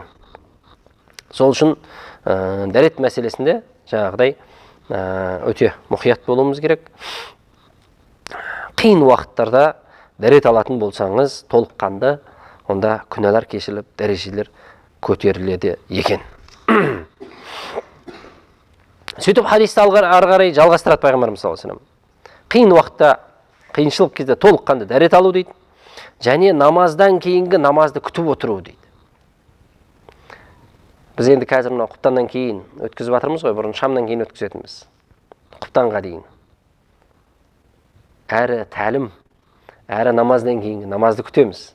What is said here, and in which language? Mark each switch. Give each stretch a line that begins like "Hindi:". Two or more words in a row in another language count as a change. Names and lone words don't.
Kazakh: Сол үшін дәрет мәселесінде жаңағыдай өте мұқият болуымыз керек. Қиын уақыттарда дәрет алатын болсаңыз, толыққанды, онда күнәлар кешіріліп, дәрежелер көтеріледі екен. Сөйтіп хадисті ары қарай жалғастырады пайғамбарымыз
Arabic: صلى الله عليه وسلم.
Kazakh: Қиын уақытта, қиыншылық кезде толыққанды дәрет алу дейді. Және намаздан кейінгі намазды күтіп отыру дейді. Біз енді қазір мына құптаннан кейін өткізіп жатырмыз ғой, бұрын шамнан кейін өткізетінбіз. Құптанға дейін. Әрі тәлім, әрі намаздан кейінгі намазды күтеміз.